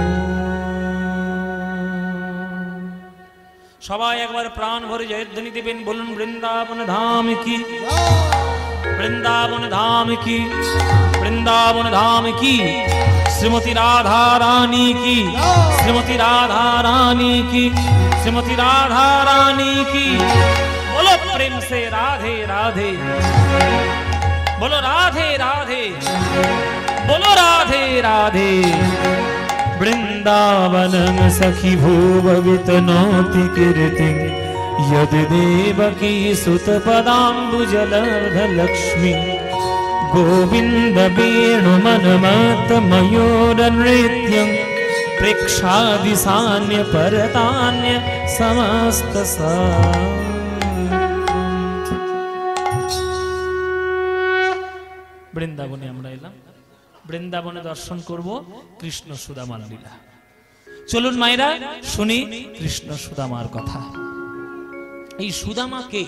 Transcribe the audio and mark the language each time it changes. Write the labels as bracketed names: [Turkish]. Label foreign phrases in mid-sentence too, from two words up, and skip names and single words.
[Bangla] সবাই একবার প্রাণ ভরে জয়ধ্বনি দেবেন, বলুন বৃন্দাবন ধাম কি, বৃন্দাবন ধাম কি, বৃন্দাবন ধাম কি, শ্রীমতী রাধা রানী কি, শ্রীমতী রাধা রানী কি, শ্রীমতী রাধা রানী কি। [Hindi] बोलो प्रेम से राधे राधे, बोलो राधे राधे, बोलो राधे राधे। [Sanskrit] वृंदावनं सखी भूभवितनोति कीर्तिं, यद् देवकी सुतपदाम्बुजलर्धलक्ष्मी, गोविन्द वेणुमन्मथमयूरनृत्यं, प्रेक्षादिशान्य परतान्य समस्त सा। [Bangla] বৃন্দাবনে আমরা এলাম, বৃন্দাবনে দর্শন করব কৃষ্ণ সুদামার লীলা। চলুন মায়েরা শুনি কৃষ্ণ সুদামার কথা। এই সুদামা কে?